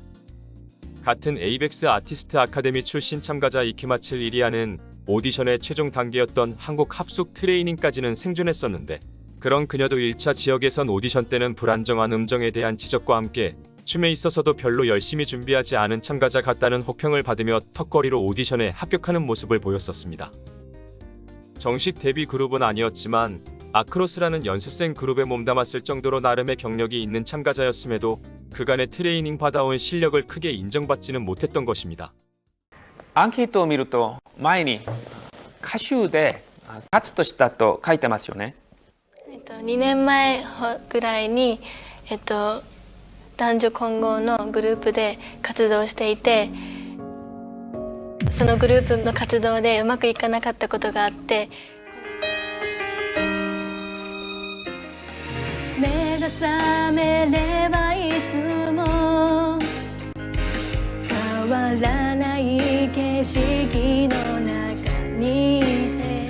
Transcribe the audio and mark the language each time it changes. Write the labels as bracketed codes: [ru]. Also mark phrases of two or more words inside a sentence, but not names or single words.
[ko] 같은 에이벡스 아티스트 아카데미 출신 참가자 이키마칠 이리아는 오디션의 최종 단계였던 한국 합숙 트레이닝까지는 생존했었는데, 그런 그녀도 1차 지역 예선 오디션 때는 불안정한 음정에 대한 지적과 함께 춤에 있어서도 별로 열심히 준비하지 않은 참가자 같다는 혹평을 받으며 턱걸이로 오디션에 합격하는 모습을 보였었습니다. 정식 데뷔 그룹은 아니었지만 아크로스라는 연습생 그룹에 몸담았을 정도로 나름의 경력이 있는 참가자였음에도 그간의 트레이닝 받아온 실력을 크게 인정받지는 못했던 것입니다. [ja] アンケートを見ると前に歌手で活動したと書いてますよね。 2年前ぐらいに、男女混合のグループで活動していて、そのグループの活動でうまくいかなかったことがあって、目が覚めればいつも変わらない景色の中にいて、